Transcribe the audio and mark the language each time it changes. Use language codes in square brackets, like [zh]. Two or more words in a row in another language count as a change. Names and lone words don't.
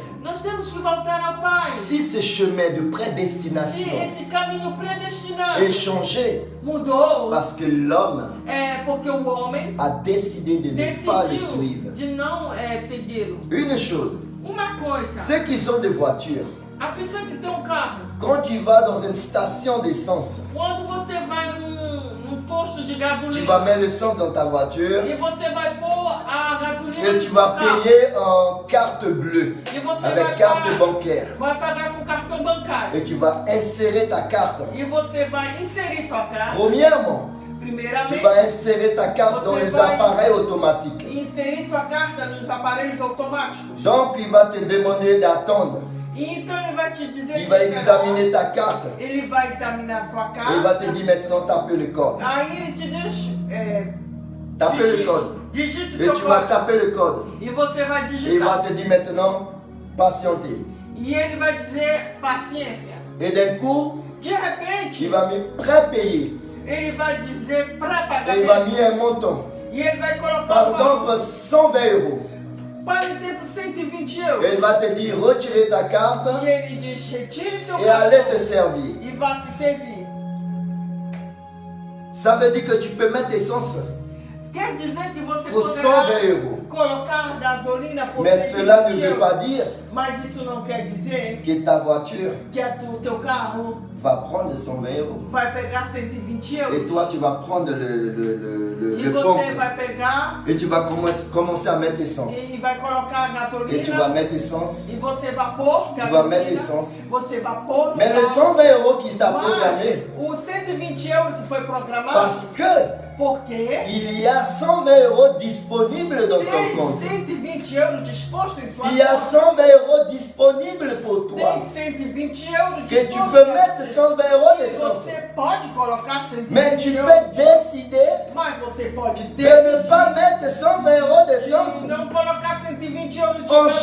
[pt] Nós temos que voltar ao Pai. [fr] Si ce chemin de [pt] Se [fr] prédestination [pt] esse caminho predestinado [fr] est changé [pt] mudou, [fr] parce que l'homme [pt] é porque o homem [fr] a décidé de ne pas le [pt] decidiu [fr] suivre. [pt] de não segui-lo. [fr] Une chose, [pt] Uma coisa, [fr] ceux qui ont des voitures, [pt] A pessoa que tem um carro, [fr] Quand tu vas dans une station d'essence, [pt] quando você vai num posto de [fr] tu [pt] gasolina [fr] vas mettre l'essence dans ta voiture [pt] e você vai pôr a gasolina [fr] et [pt] no [fr] tu [pt] seu [fr] vas [pt] carro, [fr] payer en carte bleue, [pt] e você [fr] avec carte [pt] vai [fr] bancaire. [pt] pagar com cartão bancário, [fr] Et tu vas insérer ta carte. [pt] e você vai inserir sua carta, [fr] Premièrement, tu [pt] primeiramente, [fr] vas insérer ta carte dans les appareils automatiques. [pt] inserir sua carta nos aparelhos automáticos. [fr] Donc, il va te demander d'attendre. [pt] E então ele vai te dizer [fr] Il [pt] de [fr] va [pt] esperar. [fr] examiner ta carte. [pt] Ele vai examinar sua [fr] Et il va [pt] carta. [fr] te dire maintenant, taper le code. [pt] Aí ele te diz, [fr] Taper le code. [pt] digite [fr] Et [pt] seu [fr] tu vas [pt] código. [fr] taper le code. [pt] E você vai [fr] Et il va [pt] digitar. [fr] te dire maintenant, patienter. [pt] E ele vai dizer paciência. [fr] Et d'un coup, [pt] De repente, [fr] il va me pré-payer. [pt] ele vai dizer pré-pagamento. [fr] Et il va mettre un montant. [pt] E ele vai colocar [fr] Par [pt] o valor. [fr] exemple, 120 euros. [pt] Por exemplo, 120 [fr] Et [pt] euros. [fr] il va te dire, retirez ta carte [pt] E ele diz, retire seu [fr] et allez te [pt] cartão [fr] servir. [pt] e vá se servir. [fr] Ça veut dire que tu peux mettre essence [pt] Quer dizer que você [fr] pour 120 euros. [pt] colocar gasolina por [fr] Mais cela ne [pt] 120 [fr] veut [pt] euros. [fr] pas dire [pt] Mas isso não quer dizer [fr] que ta voiture [pt] que o teu carro [fr] va prendre 120 euros. [pt] vai pegar 120 [fr] Et [pt] euros. [fr] toi, tu vas prendre le [pt] E [fr] pompe [pt] você vai pegar [fr] et tu vas commencer à mettre essence. [pt] e vai colocar a [fr] Et tu vas [pt] gasolina. [fr] mettre essence. [pt] E você vai pôr [fr] Tu vas mettre [pt] gasolina. [fr] essence. [pt] Você vai pôr no [fr] Mais le [pt] carro. [fr] 120 euros qu'il t'a [pt] Mas [fr] programmé, [pt] os 120 euros que foi programado, [fr] parce que [pt] porque [fr] il y a 120 euros disponibles dans ton [pt] tem [fr] compte. [pt] 120 euros disposto em sua [fr] Il y a [pt] conta. [fr] 120 euros disponibles pour toi. [pt] Tem 120 euros [fr] Que tu [pt] disposto [fr] peux [pt] pra [fr] mettre [pt] você. [fr] 120 euros [pt] E [fr] d'essence. [pt] você pode colocar 120 [fr] Mais tu [pt] euros. [fr] peux décider [pt] Mas você pode [fr] de ne pas [pt] decidir [fr] mettre 120 euros [pt] de [fr] d'essence [pt] não colocar 120 euros de [fr] en [pt] gasolina.